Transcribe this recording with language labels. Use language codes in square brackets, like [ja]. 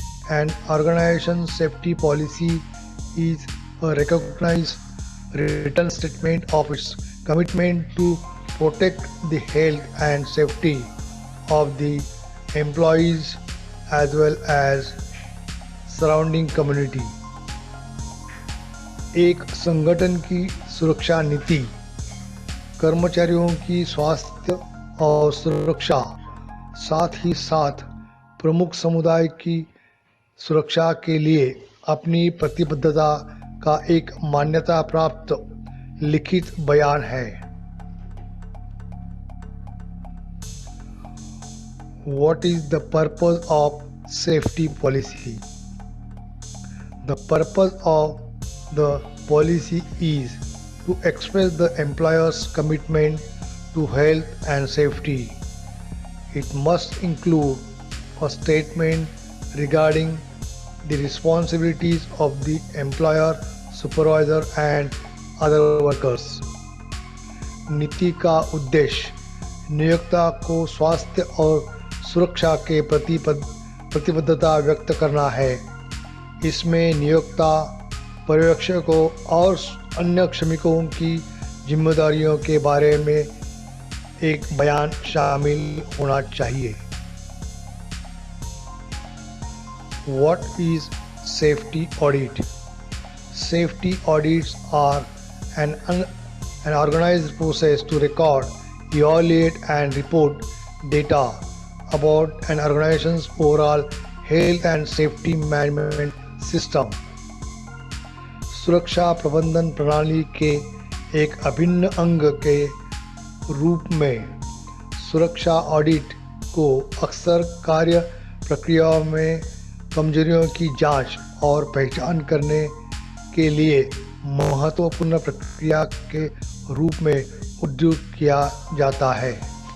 [en] An organization's safety policy is a recognized written statement of its commitment to protect the health and safety of the employees as well as surrounding community. [hi] एक संगठन की सुरक्षा नीति कर्मचारियों की स्वास्थ्य और सुरक्षा, साथ ही साथ प्रमुख समुदाय की सुरक्षा के लिए अपनी प्रतिबद्धता का एक मान्यता प्राप्त लिखित बयान है। [en] What is the purpose of safety policy? The purpose of the policy is to express the employer's commitment to health and safety. It must include a statement regarding the responsibilities of the employer, supervisor and other workers. [hi] नीति का उद्देश्य नियोक्ता को स्वास्थ्य और सुरक्षा के प्रति प्रतिबद्धता व्यक्त करना है। इसमें नियोक्ता, पर्यवेक्षकों और अन्य श्रमिकों की जिम्मेदारियों के बारे में एक बयान शामिल होना चाहिए। [en] What is safety audit? Safety audits are an organized process to record, evaluate and report data about an organization's overall health and safety management system. [hi] सुरक्षा प्रबंधन प्रणाली के एक अभिन्न अंग के रूप में सुरक्षा ऑडिट को अक्सर कार्य प्रक्रियाओं में कमजोरियों की जांच और पहचान करने के लिए महत्वपूर्ण प्रक्रिया के रूप में उद्धृत किया जाता है।